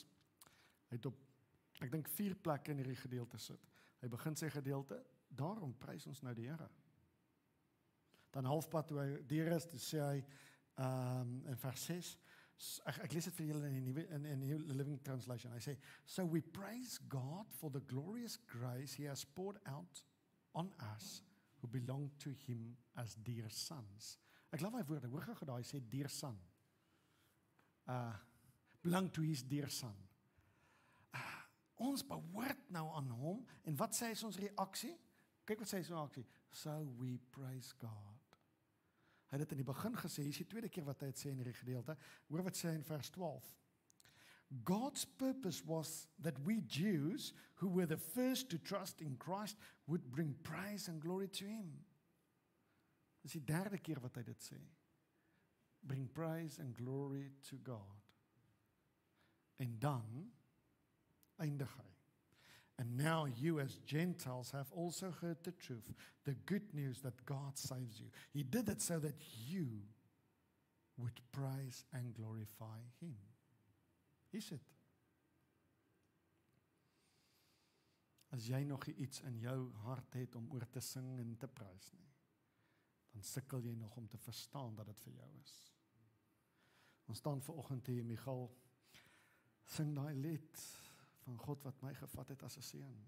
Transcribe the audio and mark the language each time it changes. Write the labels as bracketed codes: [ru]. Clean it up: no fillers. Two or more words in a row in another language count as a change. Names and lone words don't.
[af] Hy het op, ek dink 4 plekke in hierdie gedeelte sit. Hy begin sy gedeelte, daarom prys ons nou die Here. Dan halfpad toe hy deur is, toe sê hy in vers 6, ek lees dit vir julle in die New Living Translation. Hy sê, [en] so we praise God for the glorious grace he has poured out on us who belong to him as dear sons. [af] Ek love my woorde, hoor gou daai sê [en] dear son. Belong to his dear son. [af] Ons behoort nou aan hom, en wat sê is ons reaksie? Kyk wat sê is ons reaksie. [en] So we praise God. [af] Hy het dit in die begin gesê, hier is die tweede keer wat hy het sê in hierdie gedeelte. Hoor wat sê in vers 12. [en] God's purpose was that we Jews, who were the first to trust in Christ, would bring praise and glory to him. [af] Dis die derde keer wat hy dit sê. [en] Bring praise and glory to God. [af] En dan eindig hy. [en] And now you as Gentiles have also heard the truth, the good news that God saves you. He did it so that you would praise and glorify him. [af] Is dit? As jy nog iets in jou hart het om oor te sing en te prys nie, dan sukkel jy nog om te verstaan dat dit vir jou is. Ons staan vanoggend hier, Michal, sing daai lied van God wat my gevat het as 'n seun.